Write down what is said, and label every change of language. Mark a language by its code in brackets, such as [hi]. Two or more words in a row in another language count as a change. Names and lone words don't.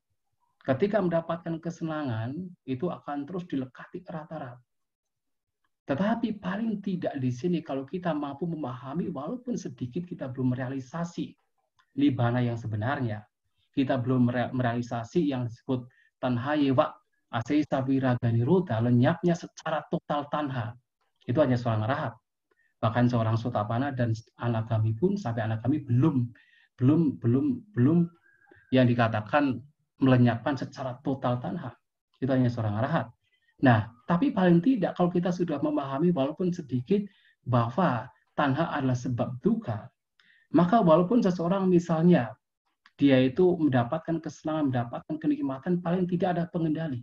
[id] Ketika mendapatkan kesenangan, itu akan terus dilekati erat-erat. Tetapi paling tidak di sini kalau kita mampu memahami, walaupun sedikit kita belum merealisasi nibbana yang sebenarnya, kita belum merealisasi yang disebut [pi] tanha yewa asesa viraga nirodha, [id] lenyapnya secara total tanha. Itu hanya seorang arahat. Bahkan seorang Sotapanna dan anagami pun sampai anagami belum yang dikatakan melenyapkan secara total tanha. Itu hanya seorang arahat. Nah, tapi paling tidak kalau kita sudah memahami walaupun sedikit bahwa tanha adalah sebab duka, maka walaupun seseorang misalnya dia itu mendapatkan kesenangan, mendapatkan kenikmatan, paling tidak ada pengendali.